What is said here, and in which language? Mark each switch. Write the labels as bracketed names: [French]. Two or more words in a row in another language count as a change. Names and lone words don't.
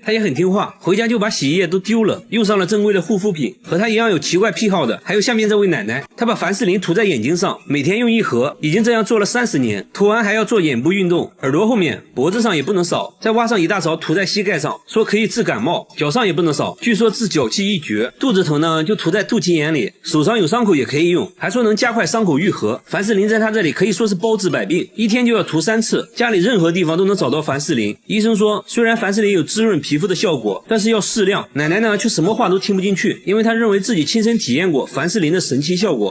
[Chinese] 他也很聽話，回家就把洗衣液都丟了，用上了正規的護膚品。和他一樣有奇怪癖好的還有下面這位奶奶，她把凡士林塗在眼睛上，每天用1盒，已經這樣做了30年，塗完還要做眼部運動，耳朵後面脖子上也不能少，再挖上一大勺塗在膝蓋上，說可以治感冒，腳上也不能少，據說治腳氣一絕。肚子疼呢就塗在肚臍眼裡，手上有傷口也可以用，還說能加快傷口愈合。凡士林在他這裡可以說是包治百病，一天就要塗3次，家裡任何地方都能找到凡士林。醫生說雖然凡士林有滋潤皮膚的效果，但是要適量。奶奶呢卻什麼話都聽不進去，因為她認為自己親身體驗過凡士林的神奇效果。